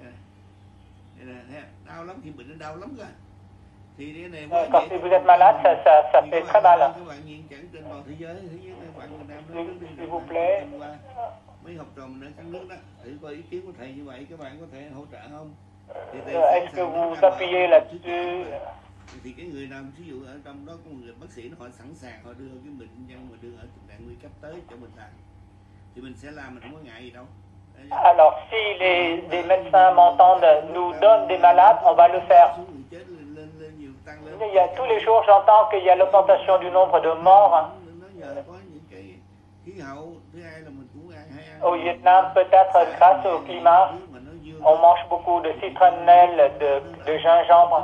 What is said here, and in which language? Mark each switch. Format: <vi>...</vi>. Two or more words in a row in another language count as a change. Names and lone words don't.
<fr>Quand si vous êtes malade, ça fait très mal. S'il vous plaît. Est-ce que vous appuyez là-dessus?</fr> <vi>Thì cái người nào ví dụ ở trong đó có một người bác sĩ họ sẵn sàng họ đưa cái bệnh nhân mà đưa ở tình trạng nguy cấp tới cho mình làm thì mình sẽ làm, mình không có ngại gì đâu.</vi> <fr>Alors si les médecins m'entendent, nous donnent des malades, on va le faire. Il y a, tous les jours j'entends qu'il y a l'augmentation du nombre de morts. Au Vietnam, peut-être grâce au climat, on mange beaucoup de citronnelle, de gingembre.</fr>